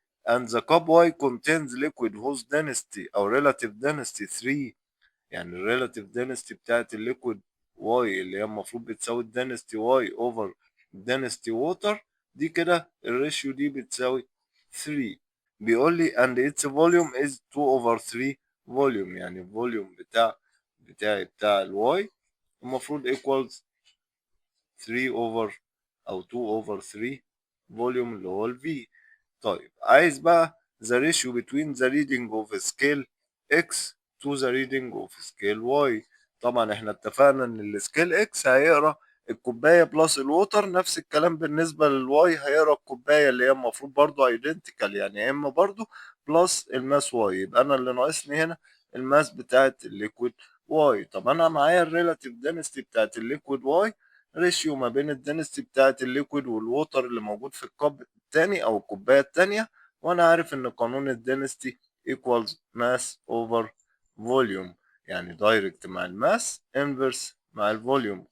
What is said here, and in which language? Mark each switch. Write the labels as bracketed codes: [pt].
[en] and the cup Y contains liquid whose density أو relative density [ar] 3، يعني ال relative density بتاعت الليكويد Y اللي هي المفروض بتساوي ال density Y over density water، دي كده الريشيو دي بتساوي 3. بيقول لي [en] and its volume is 2 over 3 volume، [ar] يعني الفوليوم بتاع ال Y المفروض equals 3 over أو 2 over 3 فوليوم اللي هو ال V. طيب عايز بقى [en] the ratio between the reading of scale X to the reading of scale Y. [ar] طبعا احنا اتفقنا ان السكيل X هيقرا الكوباية بلس الووتر، نفس الكلام بالنسبة للواي هيقرا الكوباية اللي هي المفروض برضو ايدنتيكال، يعني يا اما برضو بلس الماس واي. يبقى انا اللي ناقصني هنا الماس بتاعت الليكويد واي. طب انا معايا الريلاتيف دنسيتي بتاعت الليكويد واي، ريشيو ما بين الدنسيتي بتاعت الليكويد والووتر اللي موجود في الكوب التاني او الكوبايه التانيه، وانا عارف ان قانون الدنسيتي [en] equals mass over volume، [ar] يعني دايركت مع الماس انفرس مع الفوليوم.